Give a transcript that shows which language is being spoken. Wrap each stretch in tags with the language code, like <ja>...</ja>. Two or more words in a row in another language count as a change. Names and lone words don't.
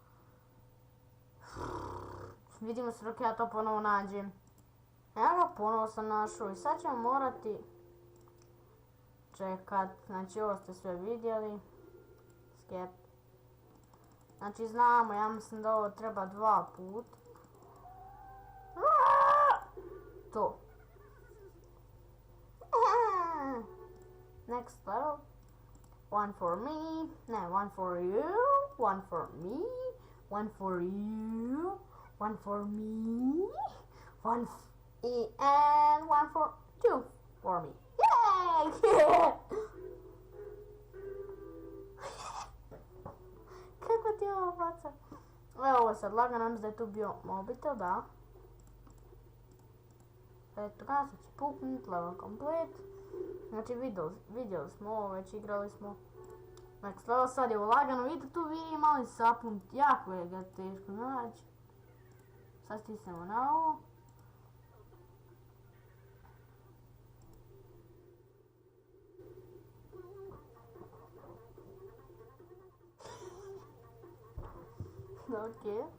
<hr>Vidimo se dok ja to ponovo nađem. Ja ga ponovo sam našao i sad ćemo morati čekat. Znači ovo ste sve vidjeli. Skip. Znači znamo, ja mislim da ovo treba 2 put.</hr> <en>To. Next level. One for me. Ne, one for you. One for me. One for you. One for me. And one for two for me.</en> <hr>Yay! Kako ti je ovo faca? Evo ovo sad lagano, nam da je tu bio mobitel, da. Eto, kada se će puknut,</hr> <en>level complete.</en> <hr>Znači vidjeli smo ovo, već igrali smo.</hr> <en>Next level,</en> <hr>sad je ovo lagano, vidite tu vidi mali sapun, jako je ga teško naći. Sad stisnemo na ovo. Ok.</hr>